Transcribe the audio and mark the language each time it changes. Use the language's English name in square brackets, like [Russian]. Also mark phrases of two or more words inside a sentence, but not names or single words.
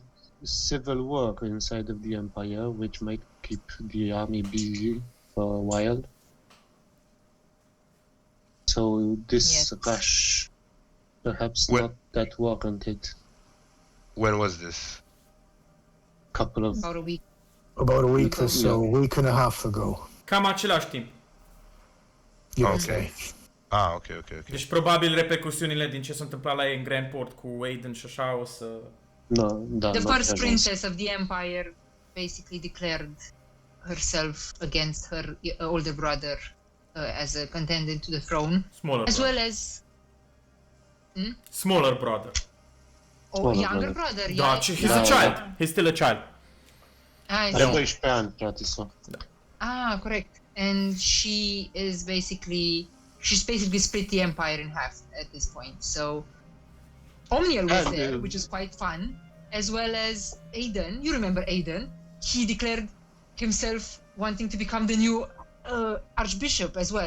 [English] civil war inside of the Empire, which might keep the army busy for a while. So this Yes. rush, perhaps Well- not that warranted. When was this? Couple of About a week. About a week or so, Yeah. week and a half ago. [Romanian] Cam același timp. [English] Give or Ok. take. Ok. [Romanian] Deci probabil repercusiunile din ce s-a întâmplat la ei în Grandport cu Aiden și așa o să... no, da, [English] The not first that princess of the Empire basically declared herself against her older brother as a contender to the throne, Smaller as brother. well as Smaller brother. Smaller younger brother. brother. [Romanian] Da, [English] Yeah. he's [Romanian] Da, [English] a [Romanian] da. [English] child. He's still a child. I Are see. [Romanian] 12 ani, frate, [English] so. Correct. And she's basically split the empire in half at this point. So Omniel was And, there, which is quite fun, as well as Aiden. You remember Aiden? He declared himself wanting to become the new archbishop as well.